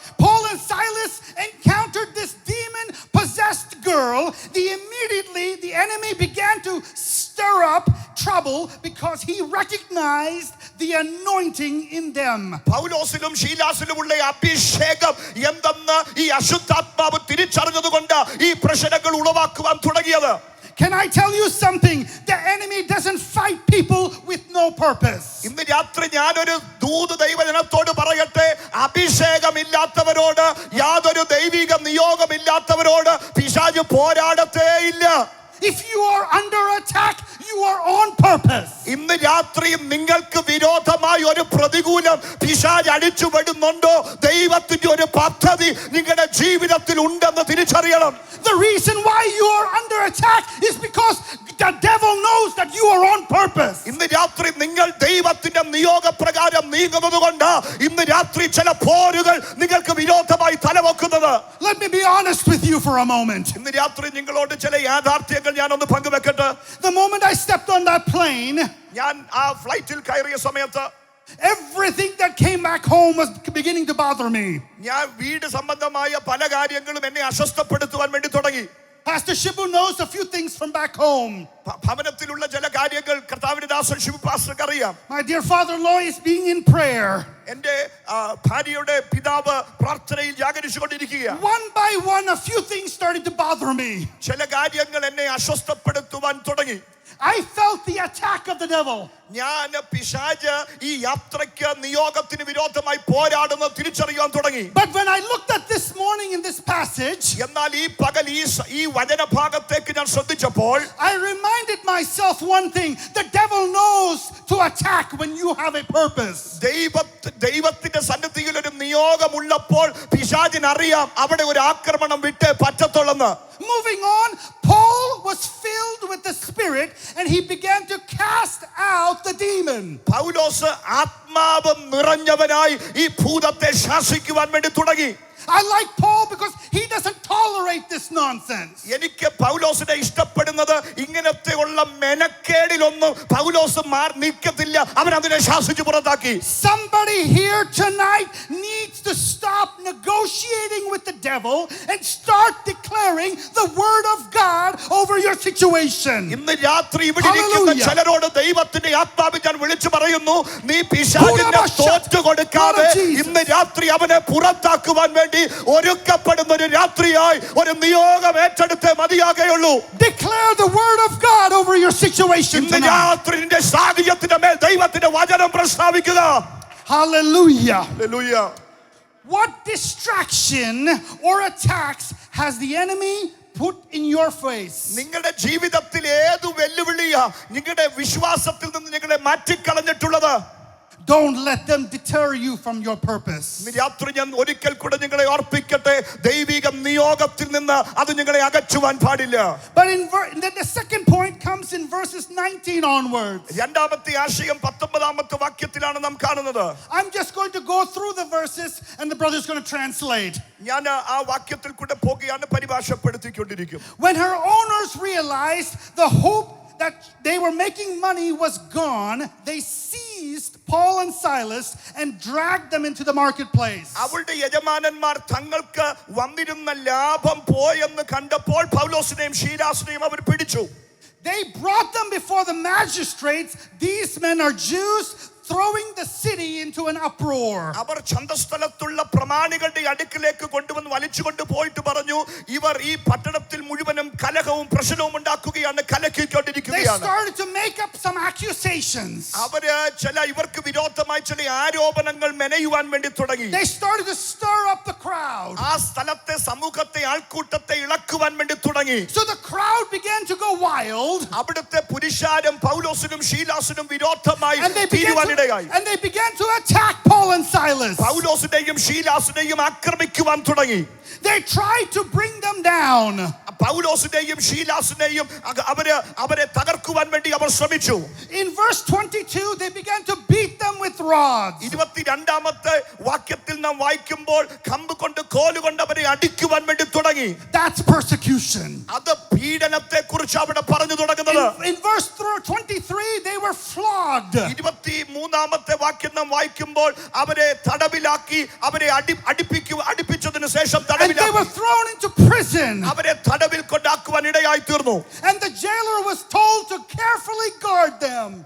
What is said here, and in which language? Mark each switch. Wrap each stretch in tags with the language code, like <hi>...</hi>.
<en>Paul and Silas encountered this demon-possessed girl. Immediately the enemy began to stir up trouble because he recognized the anointing in them.</en> <ml>പൗലോസിലും ശീലാസിലുമുള്ള അഭിഷേകം എന്തെന്ന് ഈ അശുദ്ധാത്മാവ് തിരിച്ചറിഞ്ഞതുകൊണ്ട് ഈ പ്രശ്നങ്ങൾ ഉളവാക്കുവാൻ തുടങ്ങിയത്.</ml> <en>Can I tell you something? The enemy doesn't fight people with no purpose.</en> <ml>ഇന്ന് രാത്രി ഞാനൊരു ദൂത് ദൈവജനത്തോട് പറയട്ടെ, അഭിഷേകമില്ലാത്തവരോട്, യാതൊരു ദൈവിക നിയോഗമില്ലാത്തവരോട് പിശാച് പോരാടത്തേ ഇല്ല.</ml> <en>If you are under attack, you are on purpose.</en> <ml>ഇന്ന് രാത്രി നിങ്ങൾക്ക് വിരോധമായി ഒരു പ്രതികൂലം പിശാച് അടിച്ചുവിടുന്നുണ്ടോ, ദൈവത്തിന്റെ ഒരു പദ്ധതി നിങ്ങളുടെ ജീവിതത്തിൽ ഉണ്ടെന്ന് തിരിച്ചറിയണം.</ml> <en>The reason why you are under attack is because the devil knows that you are on purpose.</en> <ml>ഇന്ന് രാത്രി നിങ്ങൾ ദൈവത്തിന്റെ നിയോഗപ്രകാരം നീങ്ങുന്നത് കൊണ്ട് ഇന്ന് രാത്രി ചില പോരുകൾ നിങ്ങൾക്ക് വിരോധമായി തലവെക്കുന്നത്.</ml> <en>Let me be honest with you for a moment.</en> <ml>ഇന്ന് രാത്രി നിങ്ങളോട് ചില യാഥാർത്ഥ്യങ്ങൾ ഞാനൊന്ന് പങ്കുവെക്കട്ടെ.</ml> <en>The moment I stepped on that plane,</en> <ml>ഞാൻ ആ ഫ്ലൈറ്റിൽ കയറിയ സമയത്ത്</ml> <en>everything that came back home was beginning to bother me.</en> <ml>ഞാൻ വീട് സംബന്ധമായ പല കാര്യങ്ങളും എന്നെ അസ്വസ്ഥപ്പെടുത്തുവാൻ വേണ്ടി തുടങ്ങി.</ml> <en>Pastor Shibu knows a few things from back home.</en> <ml>ഭവനത്തിലുള്ള ചില കാര്യങ്ങൾ കർത്താവിന്റെ ദാസൻ ഷിബു പാസ്റ്റർക്ക് അറിയാം.</ml> <en>My dear father-in-law is being in prayer.</en> <ml>എന്റെ ഭാര്യയുടെ പിതാവ് പ്രാർത്ഥനയിൽ ജാഗരിച്ചുകൊണ്ടിരിക്കുക.</ml> <en>One by one a few things started to bother me.</en> <ml>ചില കാര്യങ്ങൾ എന്നെ അസ്വസ്ഥപ്പെടുത്തുവാൻ തുടങ്ങി.</ml> <en>I felt the attack of the devil.</en> <ml>ഞാൻ പിശാച് ഈ യാത്രയ്ക്ക് നിയോഗത്തിന് വിരോധമായി പോരാടുന്നത് തിരിച്ചറിയാൻ തുടങ്ങി.</ml> <en>But when I looked at this morning in this passage,</en> <ml>എന്നാൽ ഈ പകൽ ഈ വചനഭാഗത്തേക്ക് ഞാൻ ശ്രദ്ധിച്ചപ്പോൾ</ml> <en>I reminded myself one thing: the devil knows to attack when you have a purpose.</en> <ml>ദൈവത്തിന്റെ സന്നിധിയിൽ ഒരു നിയോഗമുള്ളപ്പോൾ പിശാചിന് അറിയാം അവിടെ ഒരു ആക്രമണം വിട്ടേ പറ്റത്തുള്ളെന്ന്.</ml> <en>Moving on, Paul was filled with the Spirit and he began to cast out the demon.</en> <ml>പൗലോസ് ആത്മാവ് നിറഞ്ഞവനായി ഈ ഭൂതത്തെ ശാസിക്കുവാൻ വേണ്ടി തുടങ്ങി.</ml> <en>I like Paul because he doesn't tolerate this nonsense.</en> <ml>എനിക്ക് പൗലോസിനെ ഇഷ്ടപ്പെടുന്നത് ഇങ്ങനത്തെ ഉള്ള മെനക്കേടിലൊന്നും പൗലോസ് നിൽക്കത്തില്ല, അവൻ അതിനെ ശാസിച്ചു പുറത്താക്കി.</ml> <en>Somebody here tonight needs to stop negotiating with the devil and start declaring the word of God over your situation.</en> <ml>ഇന്ന് രാത്രി ഇവിടെ ഇരിക്കുന്ന ചിലരോട് ദൈവത്തിന്റെ ആത്മാവിൽ ഞാൻ വിളിച്ചു പറയുന്നു, നീ പിശാചിനെ തോറ്റു കൊടുക്കാതെ ഇന്ന് രാത്രി അവനെ പുറത്താക്കുവാൻ വേണ്ടി ഒരുക്കപ്പെടുന്ന ഒരു രാത്രിയായി ഒരു നിയോഗം ഏറ്റെടുത്തേ മതിയാകുകയുള്ളൂ.</ml> <en>Declare the word of God over your situation</en> <ml>ഇന്ന്</ml> <en>tonight.</en> <ml>രാത്രി നിന്റെ സാഹചര്യത്തിന്റെ മേൽ ദൈവത്തിന്റെ വചനം പ്രസ്താവിക്കുക. Hallelujah. Hallelujah.</ml> <en>What distraction or attacks has the enemy put in your face?</en> <ml>നിങ്ങളുടെ ജീവിതത്തിൽ ഏതു വെല്ലുവിളിയാ നിങ്ങളുടെ വിശ്വാസത്തിൽ നിന്ന് നിങ്ങളെ മാറ്റിക്കളഞ്ഞിട്ടുള്ളത്?</ml> <en>Don't let them deter you from your purpose.</en> <ml>രാത്രി ഞാൻ ഒരിക്കൽ കൂടെ നിങ്ങളെ ഓർപ്പിക്കട്ടെ, ദൈവിക നിയോഗത്തിൽ നിന്ന് അത് നിങ്ങളെ അകറ്റുവാൻ പാടില്ല.</ml> <en>But the second point comes in verses 19 onwards.</en> <ml>രണ്ടാമത്തെ ആശയം 19ാമത്തെ വാക്യത്തിലാണ് നാം കാണുന്നത്.</ml> <en>I'm just going to go through the verses and the brother's going to translate.</en> <ml>ഞാൻ ആ വാക്യത്തിൽ കൂടെ പോകുകയാണ്, പരിഭാഷപ്പെടുത്തിക്കൊണ്ടിരിക്കും.</ml> <en>When her owners realized the hope that they were making money was gone, they seized Paul and Silas and dragged them into the marketplace.</en> <ml>അവളുടെ യജമാനന്മാർ തങ്ങൾക്ക് വന്നിരുന്ന ലാഭം പോയെന്ന് കണ്ടപ്പോൾ പൗലോസിനെയും ശീലാസിനെയും അവർ പിടിച്ചു.</ml> <en>They brought them before the magistrates. These men are Jews, throwing the city into an uproar.</en> <ml>അവർ ചന്തസ്ഥലത്തുള്ള പ്രമാണികളുടെ അടുക്കിലേക്ക് കൊണ്ടുവന്ന് വലിച്ചുകൊണ്ട് പോയിട്ട് പറഞ്ഞു, ഇവർ ഈ പട്ടണത്തിൽ മുഴുവനും കലഹവും പ്രശ്നവും ഉണ്ടാക്കുകയാണ്, കലക്കിക്കൊണ്ടിരിക്കുകയാണ്.</ml> <en>They started to make up some accusations.</en> <ml>അവര് ഇവർക്ക് വിരോധമായി ചില ആരോപണങ്ങൾ മെനയുവാൻ വേണ്ടി തുടങ്ങി.</ml> <en>They started to stir up the crowd.</en> <ml>ആ സ്ഥലത്തെ സമൂഹത്തെ ആൾക്കൂട്ടത്തെ ഇളക്കുവാൻ വേണ്ടി തുടങ്ങി.</ml> <en>So the crowd began to go wild.</en> <ml>അവിടുത്തെ പുരുഷാരം പൗലോസിനും ശീലാസിനും വിരോധമായി തീരുവാനിടയായി.</ml> <en>And they began to attack Paul Paul and Silas.</en> <ml>പൗലോസിനെയും ശീലാസിനെയും ആക്രമിക്കുവാൻ തുടങ്ങി.</ml> <en>They tried to bring them down.</en> <ml>പൗലോസിനെയും ശീലാസിനെയും അവരെ തകർക്കുവാൻ വേണ്ടി അവർ ശ്രമിച്ചു.</ml> <en>In verse 22 they began to beat them with rods.</en> <ml>22ാമത്തെ വാക്യത്തിൽ നാം വായിക്കുമ്പോൾ കമ്പ് കൊണ്ട് കോലുകൊണ്ട് അവരെ അടിക്കുവാൻ വേണ്ടി തുടങ്ങി.</ml> <en>That's persecution.</en> <ml>അത് പീഡനത്തെ കുറിച്ച് അവിടെ പറഞ്ഞു തുടങ്ങുന്നത്.</ml> <en>In verse 23 they were flogged.</en> <ml>23ാമത്തെ വാക്യം നാം വായിക്കുമ്പോൾ അവരെ തടവിലാക്കി അവരെ അടിപ്പിച്ചതിനു ശേഷം</ml> <en>And they were thrown into prison.</en> <ml>അവരെ തടവിൽ കൊണ്ടാക്കുവാൻ ഇടയായി തീർന്നു.</ml> <en>And the jailer was told to carefully guard them.</en>